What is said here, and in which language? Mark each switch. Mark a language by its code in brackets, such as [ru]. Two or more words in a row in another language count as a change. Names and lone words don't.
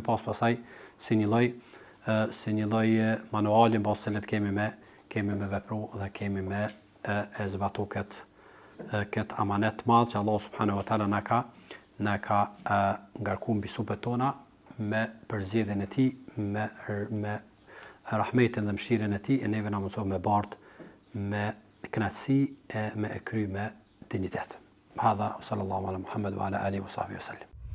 [sq] pas pasaj si një lloj manuali mbas se kemi me vepru dhe kemi me e zbatu këtë amanet madh që Allah [ar] سبحانه وتعالى [sq] na ka ngarkuar mbi supet tona me përzgjedhjen e tij, me rahmetin dhe mëshirën e tij, e neve na mëson me bart me kënaqësi e me e kry me dignitet. [ar] هذا صلى الله على محمد وعلى آله وصحبه سلم.